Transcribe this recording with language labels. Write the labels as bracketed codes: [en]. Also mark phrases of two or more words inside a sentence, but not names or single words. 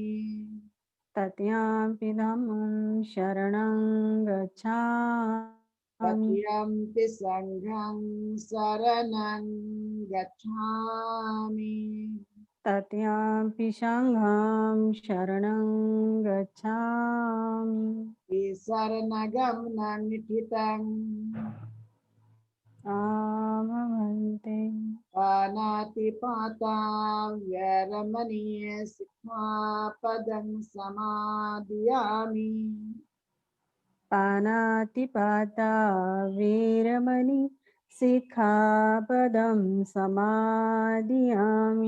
[pi] तृतीयंपि धम्मं शरणं गच्छामि। तृतीयंपि संघं शरणं गच्छामि। तृतीयंपि संघं शरणं गच्छामि। शरणगमनं निठितं आमभन्ते। पानातिपाता वैरमणीय सिक्खापदं समादियामि। पानातिपाता वीरमणि सिक्खापदं समादियामि।